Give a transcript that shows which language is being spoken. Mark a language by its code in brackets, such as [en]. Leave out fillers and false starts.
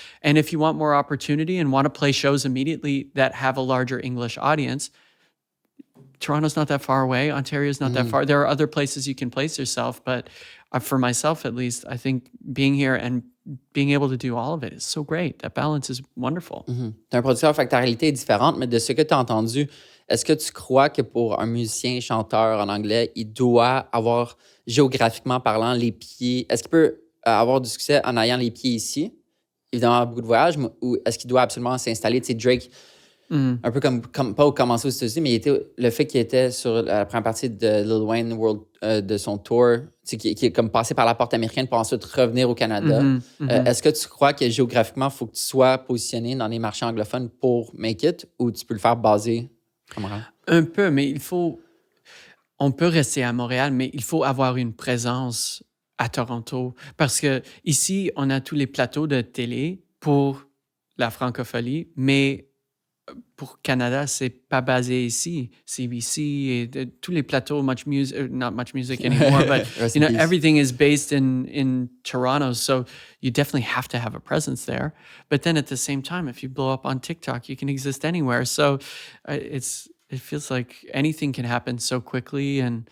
[en] And if you want more opportunity and want to play shows immediately that have a larger English audience, Toronto's not that far away. Ontario's not that far. There are other places you can place yourself. But for myself, at least, I think being here and being able to do all of it is so great. That balance is wonderful. [fr] T'es un producteur, fait que ta réalité est différente, mais de ce que tu as entendu, est-ce que tu crois que pour un musicien, chanteur en anglais, il doit avoir, géographiquement parlant, les pieds... Est-ce qu'il peut avoir du succès en ayant les pieds ici? Évidemment, beaucoup de voyages, ou est-ce qu'il doit absolument s'installer? Tu sais, Drake, un peu comme pas commencer aux États-Unis, mais le fait qu'il était sur la première partie de Lil Wayne World, de son tour, qui est comme passé par la porte américaine pour ensuite revenir au Canada. Est-ce que tu crois que géographiquement, il faut que tu sois positionné dans les marchés anglophones pour [en] make it, [fr] ou tu peux le faire basé à Montréal? Un peu, mais on peut rester à Montréal, mais il faut avoir une présence à Toronto. Parce que ici, on a tous les plateaux de télé pour la francophonie, mais pour Canada, c'est pas basé ici. CBC et tous les plateaux, [en] much music, not much music anymore, but everything is based in Toronto. So you definitely have to have a presence there. But then at the same time, if you blow up on TikTok, you can exist anywhere. So it feels like anything can happen so quickly.